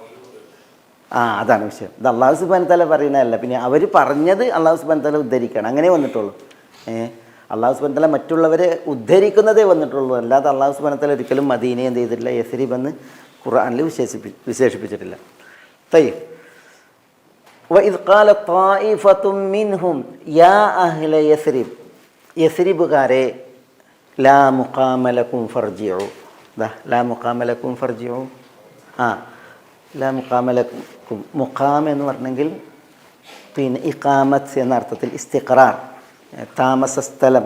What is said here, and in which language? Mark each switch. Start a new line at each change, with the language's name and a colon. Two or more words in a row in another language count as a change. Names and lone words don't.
Malayalam: അതാണ് വിഷയം. ഇത്
Arabic: الله سبحانه وتعالى
Malayalam: പറയുന്നതല്ല, പിന്നെ അവർ പറഞ്ഞത്
Arabic: الله سبحانه وتعالى
Malayalam: ഉദ്ധരിക്കുകയാണ്. അങ്ങനെ വന്നിട്ടുള്ളൂ.
Arabic: الله سبحانه وتعالى
Malayalam: മറ്റുള്ളവരെ ഉദ്ധരിക്കുന്നതേ വന്നിട്ടുള്ളൂ. അല്ലാതെ
Arabic: الله سبحانه وتعالى
Malayalam: ഒരിക്കലും മദീനയെ എന്ത് ചെയ്തിട്ടില്ല, യസ്രിബ് എന്ന് ഖുർആനിൽ വിശേഷിപ്പിച്ചിട്ടില്ല.
Arabic: طيب وإذ قال طائفة منهم يا أهل يثرب യസ്രിബുകാരെ لا مقام لكم فارجعوا. لا مقام لكم فارجعوا. لا مقام لكم.
Malayalam: മുഖാം എന്ന് പറഞ്ഞെങ്കിൽ പിന്നെ ഇഖാമത്ത് എന്ന അർത്ഥത്തിൽ ഇസ്തിഖറാർ, താമസ സ്ഥലം.